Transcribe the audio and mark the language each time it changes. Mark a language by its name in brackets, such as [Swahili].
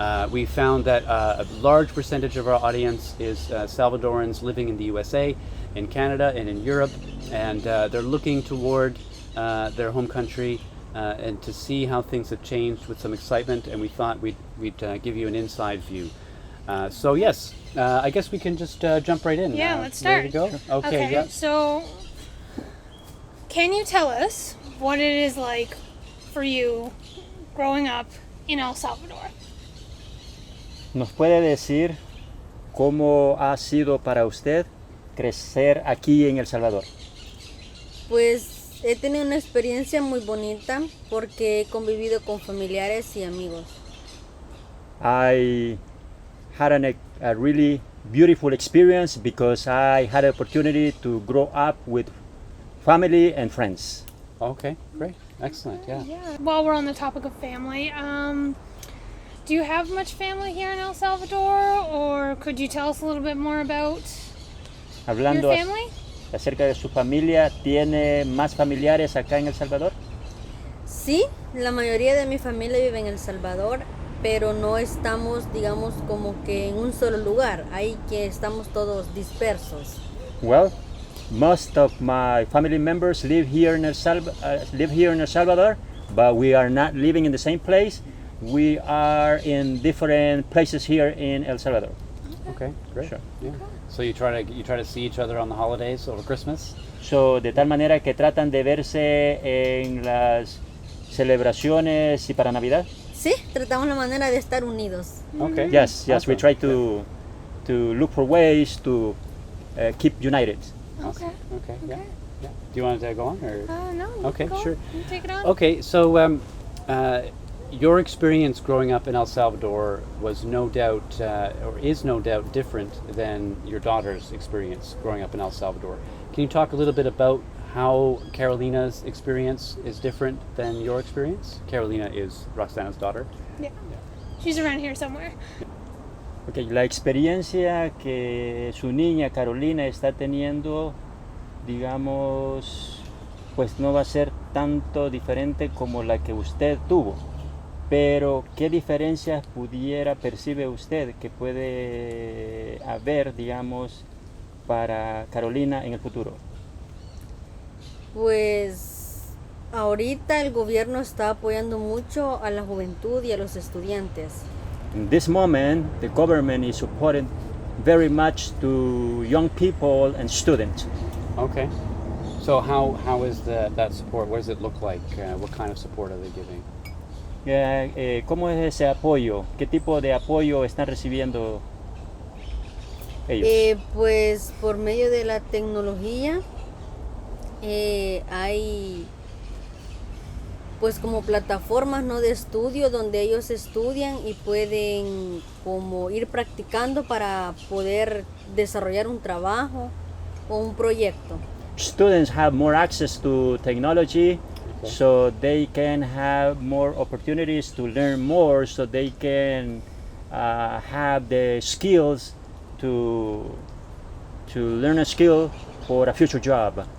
[English] We found that a large percentage of our audience is Salvadorans living in the USA, in Canada, and in Europe, and they're looking toward their home country and to see how things have changed with some excitement, and we thought we'd give you an inside view. So yes, I guess we can just jump right in. Yeah, let's start. Ready to go? Okay, yeah. So, can you tell us what it is like for you growing up in El Salvador? [Spanish] ¿Nos puede decir cómo ha sido para usted crecer aquí en El Salvador? Pues he tenido una experiencia muy bonita porque he convivido con familiares y amigos. [English] I had a really beautiful experience because I had the opportunity to grow up with family and friends. Okay, great, excellent, yeah. While we're on the topic of family, do you have much family here in El Salvador, or could you tell us a little bit more about [Spanish] Hablando [English] your family? [Spanish] acerca de su familia, ¿tiene más familiares acá en El Salvador? Sí, la mayoría de mi familia vive en El Salvador, pero no estamos, digamos, como que en un solo lugar. Ahí que estamos todos dispersos. [English] Well, most of my family members live here in El Salvador, but we are not living in the same place. We are in different places here in El Salvador. Okay, great. Sure. Yeah. So you try to see each other on the holidays over Christmas? [Spanish] So, de tal manera que tratan de verse en las celebraciones y para Navidad. Sí, tratamos la manera de estar unidos. [English] Okay. Yes, Awesome. we try to look for ways to keep united. Okay. Okay, yeah. Do you want to go on, or? No. Okay, go. sure. You take it on. Okay, so your experience growing up in El Salvador was no doubt, or is no doubt, different than your daughter's experience growing up in El Salvador. Can you talk a little bit about how Carolina's experience is different than your experience? Carolina is Roxana's daughter. Yeah. She's around here somewhere. [Spanish] Okay, la experiencia que su niña Carolina está teniendo, digamos, pues no va a ser tanto diferente como la que usted tuvo. Pero, ¿qué diferencias percibe usted que puede haber, digamos, para Carolina en el futuro? Pues ahorita el gobierno está apoyando mucho a la juventud y a los estudiantes. [English] In this moment, the government is supporting very much to young people and students. Okay. So how is that support? What does it look like? What kind of support are they giving? [Spanish] ¿Cómo es ese apoyo? ¿Qué tipo de apoyo están recibiendo ellos? Pues por medio de la tecnología hay pues como plataformas, ¿no?, de estudio donde ellos estudian y pueden como ir practicando para poder desarrollar un trabajo o un proyecto. [English] Students have more access to technology, Okay. so they can have more opportunities to learn more, so they can have the skills to learn a skill for a future job.